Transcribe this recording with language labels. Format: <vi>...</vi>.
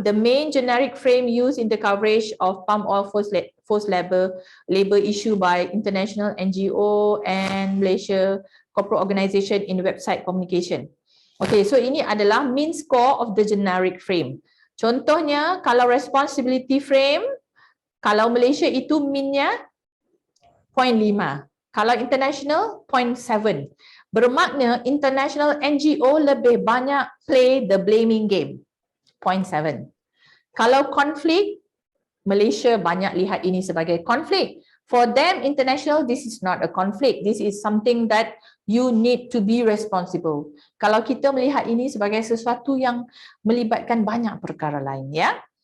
<en>The main generic frame used in the coverage of palm oil forced labor issue by international NGO and Malaysia corporate organisation in website communication. Okay, so</en> <ms>ini adalah</ms> <en>mean score of the generic frame.</en> <ms>Contohnya, kalau responsibility frame, kalau Malaysia itu meannya 0.5. Kalau international, 0.7. Bermakna international NGO lebih banyak</ms> <en>play the blaming game.</en> <ms>0.7. Kalau konflik, Malaysia banyak lihat ini sebagai konflik.</ms> <en>For them, international, this is not a conflict. This is something that you need to be responsible.</en> <ms>Kalau kita melihat ini sebagai sesuatu yang melibatkan banyak perkara lain, ya.</ms>